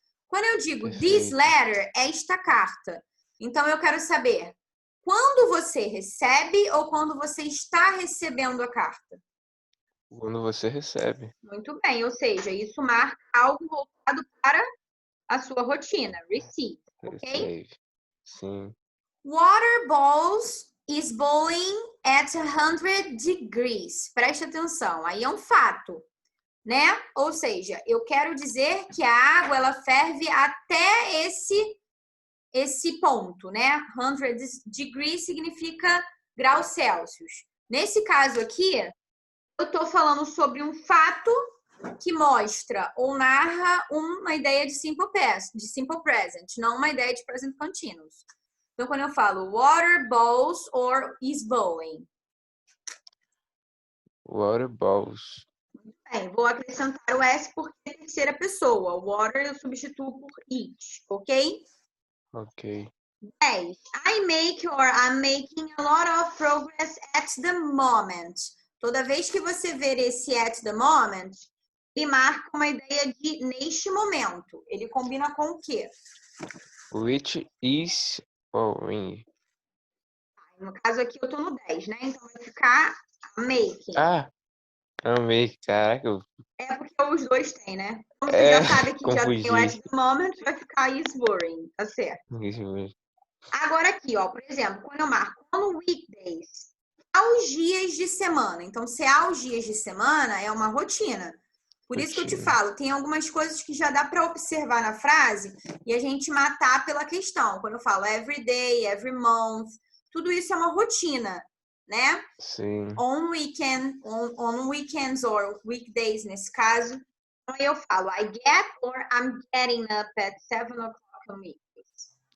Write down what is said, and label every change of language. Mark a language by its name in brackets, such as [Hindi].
[Portuguese] Quando eu digo this letter, é esta carta. Então, eu quero saber quando você recebe ou quando você está recebendo a carta? Quando você recebe. Muito bem, ou seja, isso marca algo voltado para a sua rotina, receive, ok? Recebe. Sim. [English] Water balls is boiling at 100 degrees. [Portuguese] Preste atenção, aí é um fato, né? Ou seja, eu quero dizer que a água ela ferve até esse ponto, né? 100 degrees significa graus Celsius. Nesse caso aqui, eu estou falando sobre um fato que mostra ou narra uma ideia de simple present, não uma ideia de present continuous. Então, quando eu falo [English] water boils or is boiling. Water balls. [Portuguese] Bem, vou acrescentar o S porque é terceira pessoa. Water eu substituo por it, ok? Ok. 10. [English] I make or I'm making a lot of progress at the moment. [Portuguese] Toda vez que você ver esse at the moment, ele marca uma ideia de neste momento. Ele combina com o quê? [English] Which is boring. [Portuguese] No caso aqui eu tô no 10, né? Então vai ficar making. Amei, caraca. É porque os dois têm, né? Como você já sabe que já tem o at the moment, vai ficar is boring, tá certo? Agora aqui, ó, por exemplo, quando eu marco on weekdays, aos dias de semana. Então, se é aos dias de semana, é uma rotina. Por isso que eu te falo, tem algumas coisas que já dá para observar na frase e a gente matar pela questão. Quando eu falo [English] every day, every month, [Portuguese] tudo isso é uma rotina, né? Sim. [English] On weekends or weekdays, [Portuguese] nesse caso. Então, eu falo [English] I get or I'm getting up at 7 o'clock on weekdays.